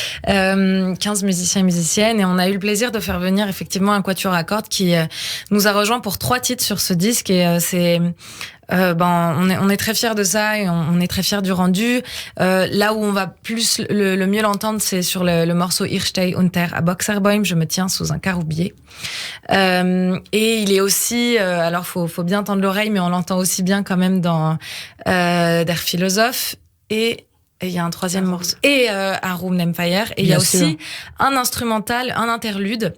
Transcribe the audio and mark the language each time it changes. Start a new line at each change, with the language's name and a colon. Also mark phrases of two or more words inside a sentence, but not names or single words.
French: 15 musiciens et musiciennes. Et on a eu le plaisir de faire venir effectivement un quatuor à cordes qui nous a rejoint pour 3 titres sur ce disque. Et c'est... on est très fiers de ça et on est très fiers du rendu. Là où on va plus le mieux l'entendre, c'est sur le morceau Ich stehe unter a Boxerbaum, je me tiens sous un caroubier. Et il est aussi, alors faut bien tendre l'oreille, mais on l'entend aussi bien quand même dans Der Philosophe et Et il y a un troisième morceau. Et un Room Empire. Et il y a aussi un instrumental, un interlude.